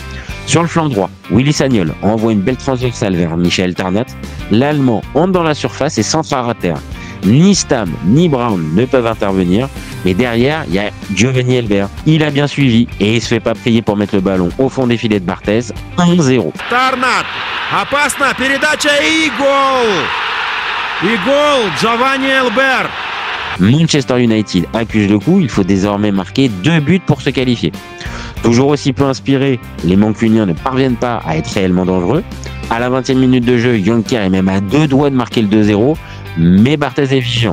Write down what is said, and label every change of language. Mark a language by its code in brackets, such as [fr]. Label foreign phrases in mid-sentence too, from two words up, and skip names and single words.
[fr] Sur le flanc droit, Willy Sagnol envoie une belle transversale vers Michael Tarnat. L'Allemand entre dans la surface et centre à terre. Ni Stam ni Brown ne peuvent intervenir, mais derrière, il y a Giovanni Elber. Il a bien suivi et il se fait pas prier pour mettre le ballon au fond des filets de Barthez. 1-0. [ru] Tarnat, опасна передача и гол! [fr] Et goal, Giovanni Elber. Manchester United accuse le coup, il faut désormais marquer 2 buts pour se qualifier. Toujours aussi peu inspirés, les Mancuniens ne parviennent pas à être réellement dangereux. À la 20e minute de jeu, Jonker est même à 2 doigts de marquer le 2-0, mais Barthez est vigilant.